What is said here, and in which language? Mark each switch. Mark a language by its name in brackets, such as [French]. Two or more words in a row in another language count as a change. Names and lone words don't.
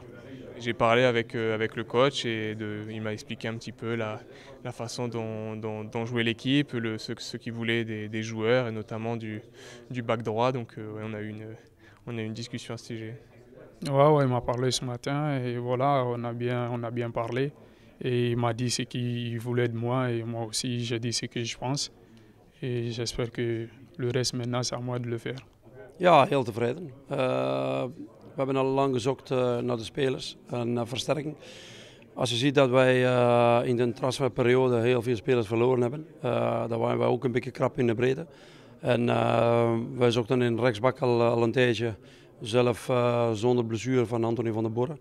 [French] J'ai parlé avec le coach et il m'a expliqué un petit peu la façon dont jouait l'équipe, ce qu'il voulait des joueurs et notamment du back droit. Donc ouais, on a eu une discussion à ce sujet. Ouais, il m'a parlé ce matin et voilà, on a bien parlé. Et il m'a dit ce qu'il voulait de moi et moi aussi j'ai dit ce que je pense. Et j'espère que le reste maintenant c'est à moi de le faire. [Dutch] Ja, heel tevreden. We hebben al lang gezocht naar de spelers en versterking. Als je ziet dat wij in de transferperiode heel veel spelers verloren hebben, dan waren wij ook een beetje krap in de breedte. En wij zochten in rechtsbak al een tijdje, zelf zonder blessure van Anthony van der Borre.